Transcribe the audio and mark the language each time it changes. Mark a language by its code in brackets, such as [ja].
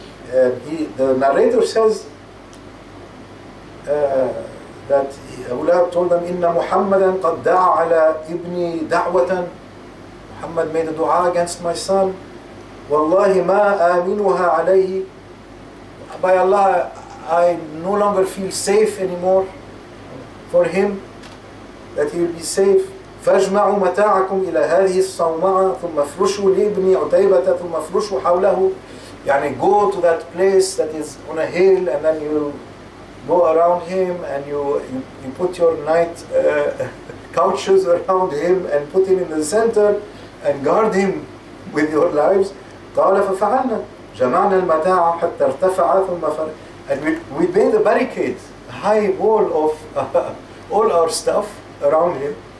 [en] The narrator says that Abu Lahab told them, [ar] Inna Muhammadan qad da'a ala ibni da'watan. [en] Muhammad made a dua against my son. [ar] Wallahi ma aminuha alayhi. [en] By Allah, I no longer feel safe anymore for him, that he will be safe. [ar] فاجمعوا متاعكم إلى هذه الصومعة ثم افرشوا لابن عتيبة ثم افرشوا حوله. يعني [en] go to that place that is on a hill, and then you go around him, and you put your night couches around him, and put him in the center and guard him with your lives. [ar] قال ففعلنا جمعنا المتاع حتى ارتفع ثم [en] and we made a barricade, a high wall of all our stuff around him.